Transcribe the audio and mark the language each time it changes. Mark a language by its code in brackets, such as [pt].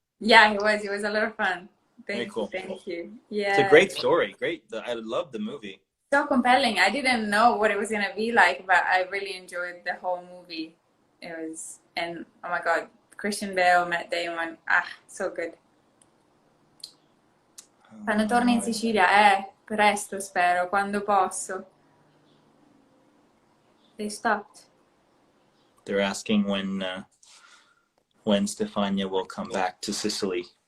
[en] Yeah, it was. It was a lot of fun. Very cool. Thank you. Yeah, it's a great story. Great. I love the movie. So compelling. I didn't know what it was gonna be like, but I really enjoyed the whole movie. It was, and oh my God, Christian Bale, Matt Damon, so good. [it] Quando torni in Sicilia, presto spero, quando posso. [en] They stopped. They're asking when Stefania will come back to Sicily.